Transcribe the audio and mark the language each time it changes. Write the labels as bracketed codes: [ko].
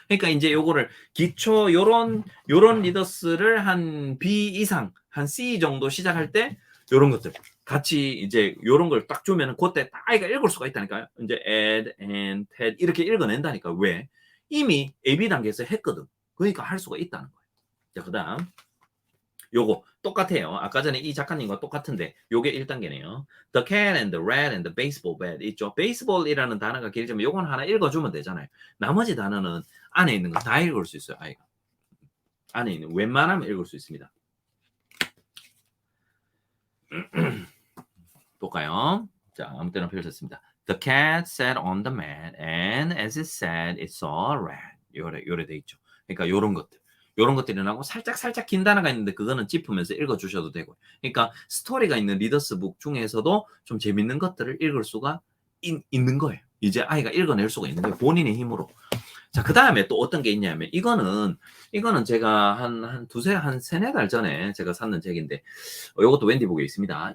[ko] 그러니까 이제 요거를 기초 요런 리더스를 한 B 이상 한 C 정도 시작할 때 요런 것들 같이 이제 요런 걸 딱 주면은 그때 딱 아이가 읽을 수가 있다니까요. 이제 [en] Ed and Ted [ko] 이렇게 읽어낸다니까. 왜? 이미 AB 단계에서 했거든. 그러니까 할 수가 있다는 거예요. 자, 그다음 요거 똑같아요. 아까 전에 이 작가님과 똑같은데 요게 1단계네요. [en] The cat and the rat and the baseball bat 있죠. [ko] baseball이라는 단어가 길지만 요건 하나 읽어주면 되잖아요. 나머지 단어는 안에 있는 거 다 읽을 수 있어요. 아이가. 안에 있는 웬만하면 읽을 수 있습니다. 볼까요? 자, 아무 때나 펼쳤습니다. [en] The cat sat on the mat and as it sat, it saw a rat. [ko] 요래 돼 있죠. 그러니까 요런 것들. 요런 것들이 나오고 살짝 긴 단어가 있는데 그거는 짚으면서 읽어주셔도 되고. 그러니까 스토리가 있는 리더스북 중에서도 좀 재밌는 것들을 읽을 수가 있는 거예요. 이제 아이가 읽어낼 수가 있는 거예요. 본인의 힘으로. 자, 그 다음에 또 어떤 게 있냐면 이거는 제가 한 세네 달 전에 제가 샀는 책인데 이것도 웬디북에 있습니다.